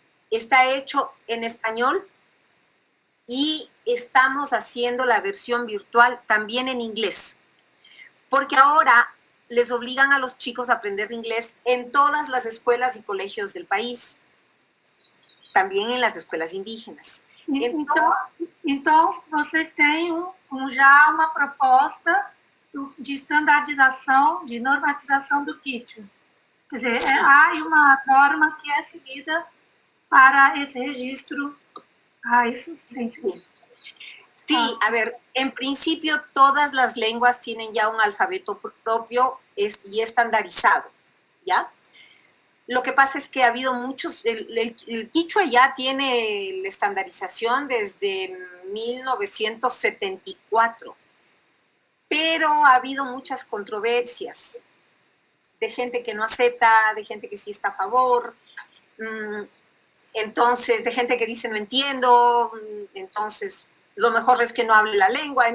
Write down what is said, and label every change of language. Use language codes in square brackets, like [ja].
[es] Está hecho en español y estamos haciendo la versión virtual también en inglés, porque ahora les obligan a los chicos a aprender inglés en todas las escuelas y colegios del país, también en las escuelas indígenas. [pt] Então vocês têm já uma proposta de estandarização, de normatização do quichua. Quer dizer, há uma norma que é seguida para esse registro. Isso sim. [es] Sí, a ver, en principio todas las lenguas tienen ya un alfabeto propio y estandarizado, ¿ya? Lo que pasa es que ha habido muchos, el quichua ya tiene la estandarización desde 1974, pero ha habido muchas controversias de gente que no acepta, de gente que sí está a favor, entonces de gente que dice no entiendo, entonces lo mejor es que no hable la lengua.